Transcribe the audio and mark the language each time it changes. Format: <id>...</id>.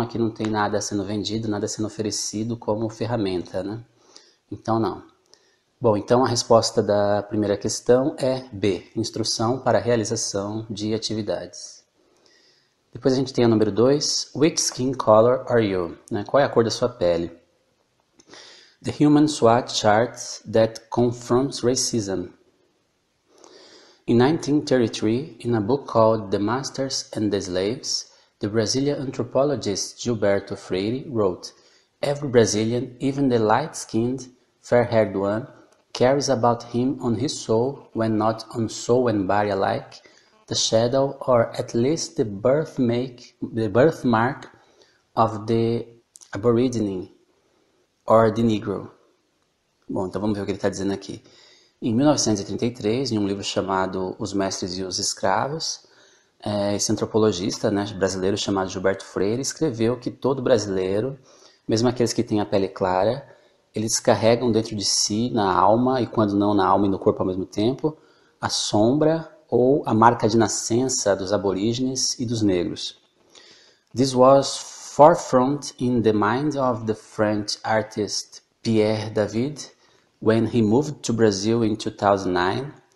<pt>Aqui não tem nada sendo vendido, nada sendo oferecido como ferramenta, né? Então não. Bom, então a resposta da primeira questão é B, instrução para a realização de atividades. Depois a gente tem a número 2,</pt> <en>which skin color are you?</en> <pt>Né? Qual é a cor da sua pele?</pt> <en>The Human SWOT Chart that confronts racism. In 1933, in a book called The Masters and the Slaves, the Brazilian anthropologist Gilberto Freire wrote, "Every Brazilian, even the light-skinned, fair-haired one, carries about him on his soul, when not on soul and body alike, the shadow or at least the birthmark of the aborigine or the negro."</en> <pt>Bom, então vamos ver o que ele está dizendo aqui. Em 1933, em um livro chamado Os Mestres e os Escravos, esse antropologista, né, brasileiro chamado Gilberto Freire escreveu que todo brasileiro, mesmo aqueles que têm a pele clara, eles carregam dentro de si, na alma, e quando não na alma e no corpo ao mesmo tempo, a sombra ou a marca de nascença dos aborígenes e dos negros.</pt> <en>This was forefront in the mind of the French artist Pierre David when he moved to Brazil in 2009.</en>